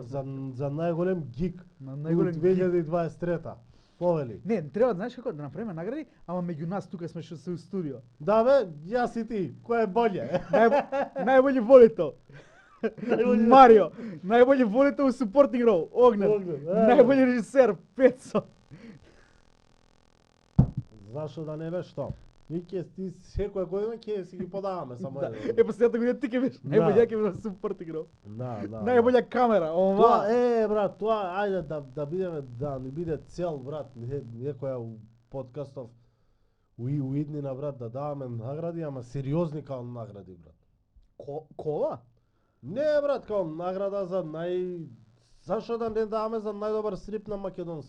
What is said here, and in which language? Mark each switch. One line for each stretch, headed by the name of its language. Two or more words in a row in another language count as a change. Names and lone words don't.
Macedonian: За најголем гик на у најголем гик. 2023-та. Повели. Не, треба знаеш како да направиме награди, ама меѓу нас тука сме што се у студио. Да бе, јас и ти, кој е болje?
Serbian: Најбољи волител. Најбољи- Марио, најбољи волител у
English: supporting role,
Macedonian: Огнен. Огнен, Најбољи режисер, Пецо. Зашо да не бе што? Ние ќе ти секоја година ќе си ги подаваме само еден. Е, последната година ти ќе биш Да. најбоља ќе биш
English: supporting role.
Macedonian: Да.
Serbian: Најбоља камера,
Macedonian: Тоа ова. брат, тоа ајде да бидеме да ни биде цел брат, некоја у подкастов у иднина брат да даваме награди, ама сериозни као награди брат. Кола? Не брат, као награда за зашо да не даваме за најдобар стрип на македонски?